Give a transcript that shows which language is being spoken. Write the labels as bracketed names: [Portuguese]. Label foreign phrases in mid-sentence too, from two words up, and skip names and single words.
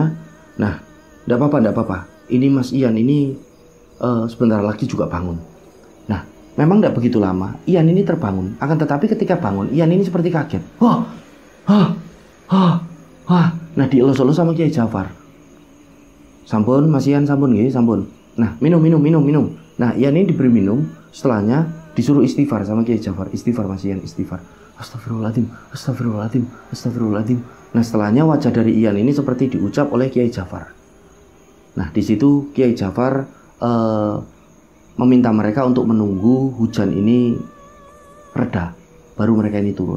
[Indonesian] Nah, tidak apa-apa. Ini Mas Ian ini sebentar lagi juga bangun. Nah, memang tidak begitu lama Ian ini terbangun. Akan tetapi ketika bangun, Ian ini seperti kaget. Wah. Nah, dielus-elus sama Kiai Jafar. [Javanese] Sampun, Mas Ian, sampun nggih, sampun. [Indonesian] Nah, minum. Nah, Ian ini diberi minum. Setelahnya disuruh istighfar sama Kiai Jafar. Istighfar Mas Ian, istighfar. [Arabic] أستغفر الله العظيم. [Indonesian] Nah, setelahnya wajah dari Ian ini seperti diucap oleh Kiai Jafar. Nah, di situ Kiai Jafar meminta mereka untuk menunggu hujan ini reda, baru mereka ini turun.